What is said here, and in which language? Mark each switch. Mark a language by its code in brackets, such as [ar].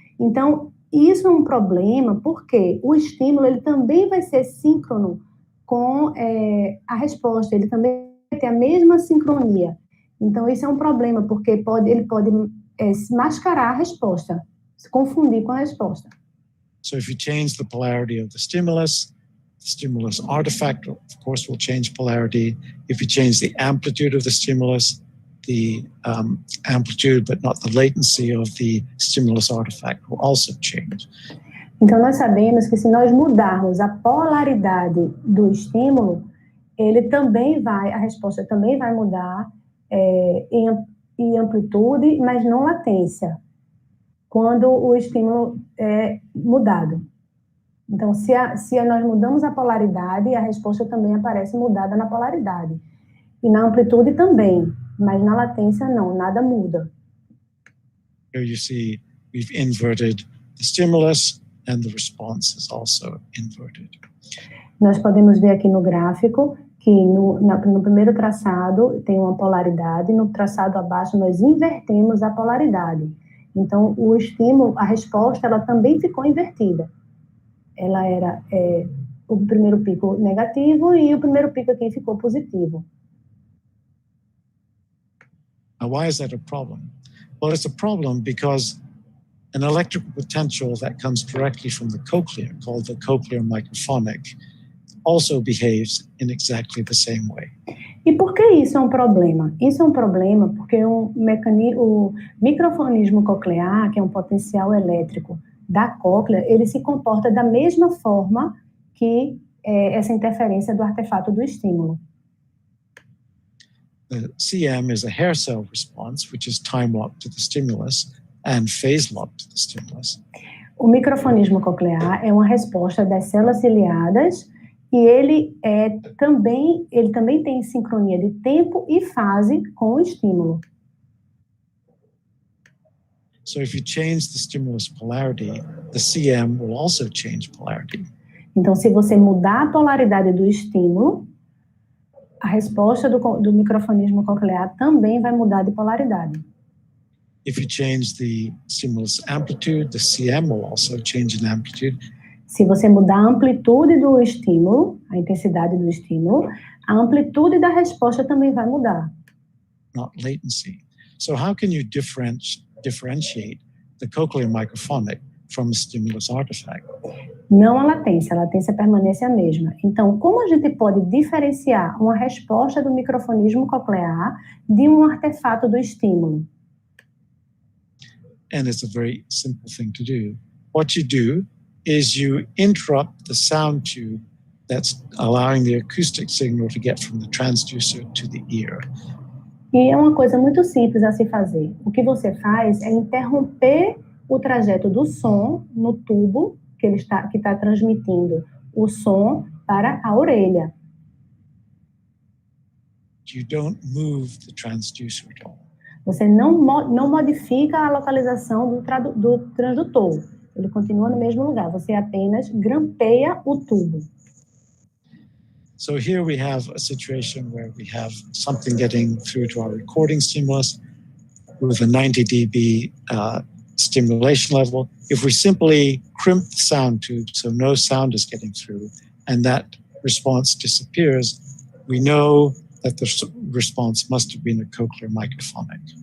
[pt] Então, isso é um problema porque o estímulo ele também vai ser síncrono com a resposta, ele também vai ter a mesma sincronia. Então, isso é um problema, porque ele pode mascarar a resposta, se confundir com a resposta. [en] So if you change the polarity of the stimulus artifact, of course, will change polarity. If you change the amplitude of the stimulus, the amplitude, but not the latency of the stimulus artifact will also change. [pt] Então, nós sabemos que se nós mudarmos a polaridade do estímulo, a resposta também vai mudar em amplitude, mas não latência, quando o estímulo é mudado. Então, se nós mudamos a polaridade, a resposta também aparece mudada na polaridade. E na amplitude também, mas na latência não, nada muda. [en] Here you see we've inverted the stimulus and the response is also inverted. [pt] Nós podemos ver aqui no gráfico que no primeiro traçado tem uma polaridade, no traçado abaixo nós invertemos a polaridade. Então, o estímulo, a resposta, ela também ficou invertida. Ela era o primeiro pico negativo e o primeiro pico aqui ficou positivo. [en] Now, why is that a problem? Well, it's a problem because an electrical potential that comes directly from the cochlea, called the cochlear microphonic, also behaves in exactly the same way. [pt] E por que isso é um problema? Isso é um problema porque o microfonismo coclear, que é um potencial elétrico da cóclea, ele se comporta da mesma forma que essa interferência do artefato do estímulo. [en] The CM is a hair cell response, which is time-locked to the stimulus and phase-locked to the stimulus. [pt] O microfonismo coclear é uma resposta das células ciliadas e ele também tem sincronia de tempo e fase com o estímulo. [en] So if you change the stimulus polarity, the CM will also change polarity. [pt] Então, se você mudar a polaridade do estímulo, a resposta do microfonismo coclear também vai mudar de polaridade. [en] If you change the stimulus amplitude, the CM will also change in amplitude. [pt] Se você mudar a amplitude do estímulo, a intensidade do estímulo, a amplitude da resposta também vai mudar. [en] Not latency. So how can you differentiate the cochlear microphonic from a stimulus artifact? [pt] Não a latência permanece a mesma. Então, como a gente pode diferenciar uma resposta do microfonismo coclear de um artefato do estímulo? [en] And it's a very simple thing to do. What you do is you interrupt the sound tube that's allowing the acoustic signal to get from the transducer to the ear. [pt] E é uma coisa muito simples a se fazer. O que você faz é interromper o trajeto do som no tubo que está transmitindo o som para a orelha. [en] You don't move the transducer at all. [pt] Você não modifica a localização do transdutor. Ele continua no mesmo lugar. Você apenas grampeia o tubo. [en] So here we have a situation where we have something getting through to our recording stimulus with a 90 dB stimulation level. If we simply crimp the sound tube so no sound is getting through and that response disappears, we know that the response must have been a cochlear microphonic.